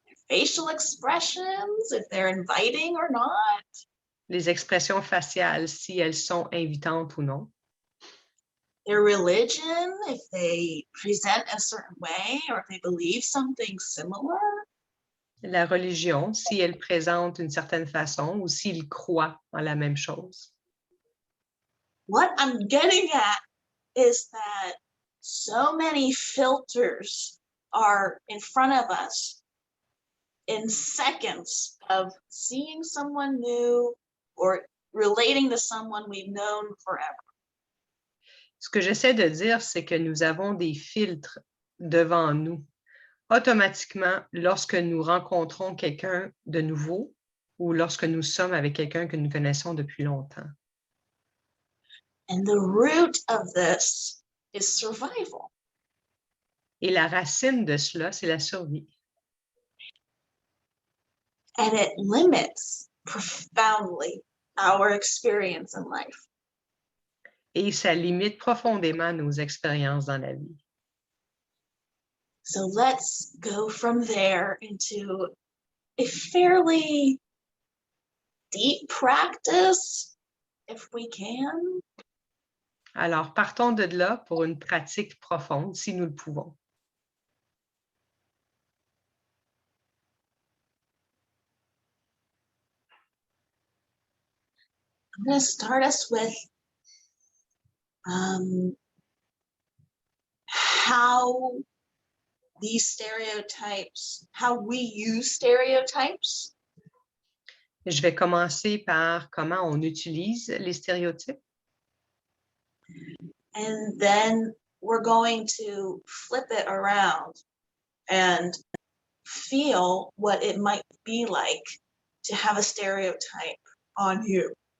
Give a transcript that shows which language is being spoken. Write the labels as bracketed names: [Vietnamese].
[English] Facial expressions, if they're inviting or not. [French] Les expressions faciales, si elles sont invitantes ou non. [English] Their religion, if they present a certain way or if they believe something similar. [French] La religion, si elle présente une certaine façon ou s'ils croient en la même chose. [English] What I'm getting at is that so many filters are in front of us in seconds of seeing someone new or relating to someone we've known forever. [French] Ce que j'essaie de dire, c'est que nous avons des filtres devant nous automatiquement lorsque nous rencontrons quelqu'un de nouveau ou lorsque nous sommes avec quelqu'un que nous connaissons depuis longtemps. [English] And the root of this is survival. [French] Et la racine de cela, c'est la survie. [English] And it limits profoundly our experience in life. [French] Et ça limite profondément nos expériences dans la vie. [English] So let's go from there into a fairly deep practice, if we can. [French] Alors, partons de là pour une pratique profonde, si nous le pouvons. [English] I'm going to start us with how these stereotypes, how we use stereotypes. [French] Je vais commencer par comment on utilise les stéréotypes. [English] And then we're going to flip it around and feel what it might be like to have a stereotype on you.